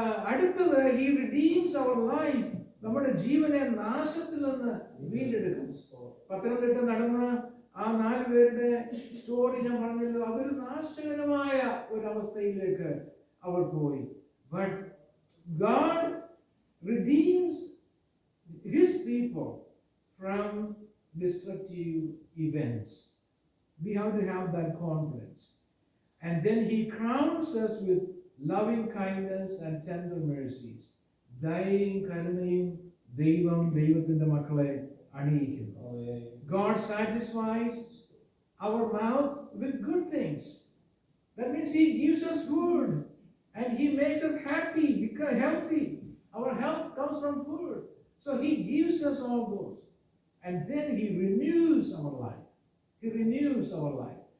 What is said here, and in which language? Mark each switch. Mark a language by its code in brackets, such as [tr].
[ml] അടുത്തത് [en] He redeems our life. [ml] നമ്മുടെ ജീവനെ നാശത്തിൽ നിന്ന് വീണ്ടെടുക്കും. പത്തനംതിട്ട നടന്ന ആ 4 പേരുടെ സ്റ്റോറി ഞാൻ പറഞ്ഞല്ലോ, അതൊരു നാശകരമായ ഒരവസ്ഥയിലേക്ക് അവർ പോയി. [en] But God redeems His people from destructive events. We have to have that confidence. And then He crowns us with loving kindness and tender mercies. [ml] ദയയും കരുണയും ദൈവത്തിന്റെ മക്കളെ അണിയിക്കുന്നു. [en] God satisfies our mouth with good things. That means He gives us food and He makes us happy, because healthy. Our health comes from food. So He gives us all those. And then He renews our life. He renews our life.